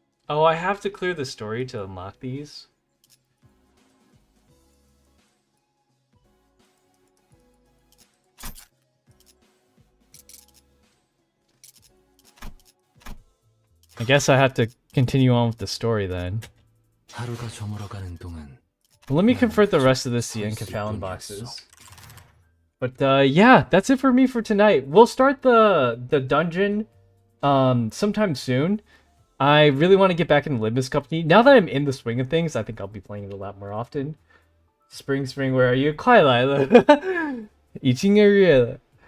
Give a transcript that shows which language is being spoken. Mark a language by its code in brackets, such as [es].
[en] Oh, I have to clear the story to unlock these? I guess I have to continue on with the story then. [ko] 하루가 저물어가는 동안 [en] Well, let me convert the rest of the CN Kefallen boxes. But yeah, that's it for me for tonight. We'll start the dungeon sometime soon. I really want to get back into Limbus Company. Now that I'm in the swing of things, I think I'll be playing it a lot more often. Spring, where are you? [zh] 快来了.已经2月了.